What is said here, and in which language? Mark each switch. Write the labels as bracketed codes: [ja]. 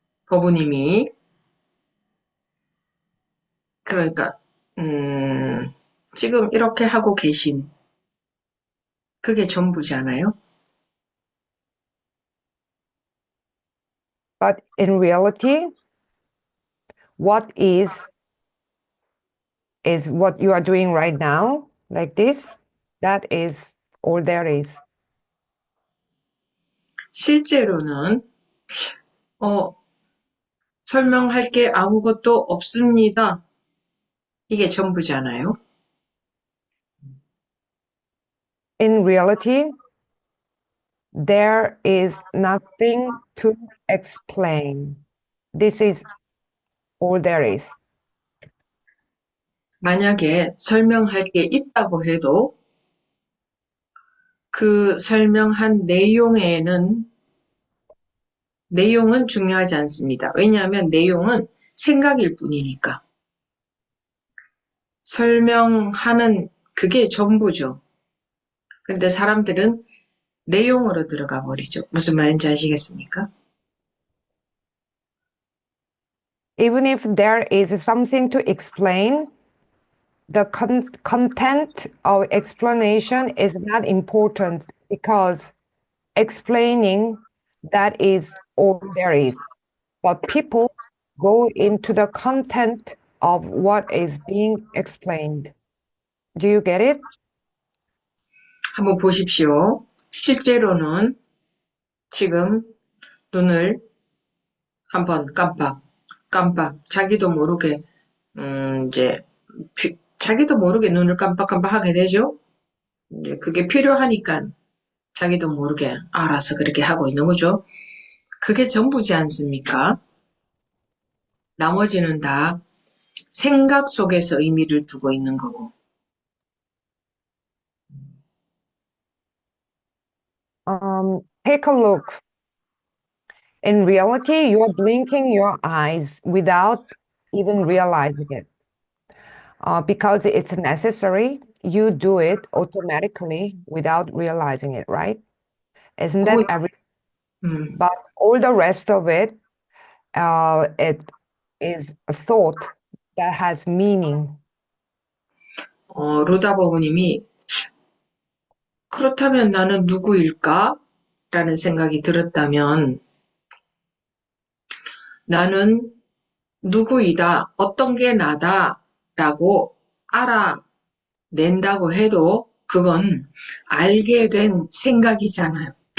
[ko] 법부님이 그러니까 지금 이렇게 하고 계신 그게 전부잖아요. [en] but in reality, what is what you are doing right now, like this. That is all there is. [ko] 실제로는 설명할 게 아무것도 없습니다. 이게 전부잖아요. [en] In reality, there is nothing to explain. This is all there is. [ko] 만약에 설명할 게 있다고 해도 그 설명한 내용은 중요하지 않습니다. 왜냐하면 내용은 생각일 뿐이니까. 설명하는 그게 전부죠. 근데 사람들은 내용으로 들어가 버리죠. 무슨 말인지 아시겠습니까? [en] even if there is something to explain, the content of explanation is not important because explaining that is all there is. But people go into the content of what is being explained. Do you get it? [ko] 한번 보십시오. 실제로는 지금 눈을 한번 깜빡 자기도 모르게 이제 자기도 모르게 눈을 깜빡하게 되죠. 이제 그게 필요하니까 자기도 모르게 알아서 그렇게 하고 있는 거죠. 그게 전부지 않습니까? 나머지는 다 생각 속에서 의미를 두고 있는 거고. [en] Take a look. In reality, you are blinking your eyes without even realizing it. Because it's necessary, you do it automatically without realizing it, right? Isn't that everything? But all the rest of it, it is a thought that has meaning. [ko] 루다버브님이 그렇다면 나는 누구일까? 라는 생각이 들었다면 나는 누구이다, 어떤 게 나다 라고 알아낸다고 해도 그건 알게 된 생각이잖아요.